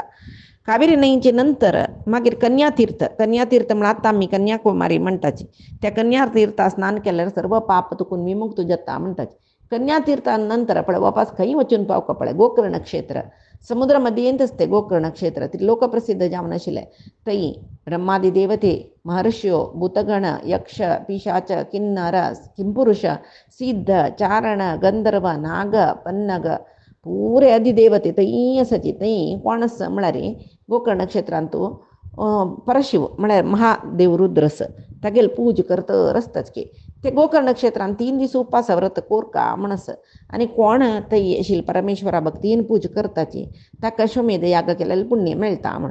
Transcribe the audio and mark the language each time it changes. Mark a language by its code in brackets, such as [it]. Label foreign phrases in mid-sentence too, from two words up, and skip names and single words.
[kok] कावेरी न्हंयचे नंतर मागीर कन्यातीर्थ म्हण आतां आमी कन्याकुमारी म्हणटाची. त्या कन्यातीर्था स्नान केल्यार सर्व पाप तुकून विमुक्त जाता म्हणटाची. कन्यातीर्था नंतर पळय वापस खंय वचून पावका पळय गोकर्ण क्षेत्र. समुद्र मध्येंतच ते गोकर्ण क्षेत्र ती लोकप्रसिद्ध जावन आशिल्लें. थंय ब्रह्मादी देवते महर्ष्यो भूतगण यक्ष पिशाच किन्नर किंपुरुष सिद्ध चारण गंधर्व नाग पन्नग पुरे अधिदेवते थंय आसाची. थंय कोण आसा म्हळ्यार गोकर्ण क्षेत्रांतू परशिव म्हळ्यार महादेव रुद्रस तागेल पूज करतर आसताच की. ते गोकर्ण क्षेत्रांत 3 दीस उपास व्रत कोरका म्हणस. आनी कोण थंय आशिल्ले परमेश्वरा भक्तीन पूज करताची ताका अश्वमेध याग केलेले पुण्य मेळटा म्हण.